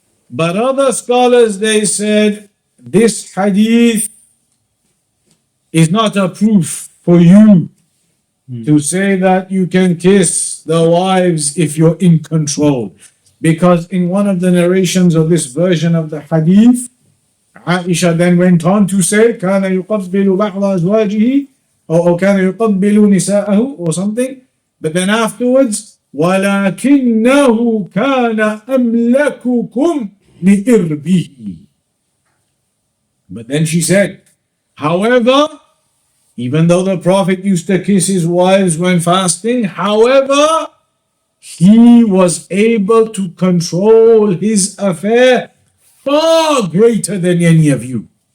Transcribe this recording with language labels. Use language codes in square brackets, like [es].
[en] But other scholars, they said, this hadith is not a proof for you to say that you can kiss the wives if you're in control. Because in one of the narrations of this version of the hadith, Aisha then went on to say, [ar] كان يقبل بعض أزواجه [en] or [ar] كان يقبل نساءه [en] or something. But then afterwards, [ar] ولكنه كان أملككم لإربه. [en] But then she said, however, even though the Prophet used to kiss his wives when fasting, however, he was able to control his affair far greater than any of you.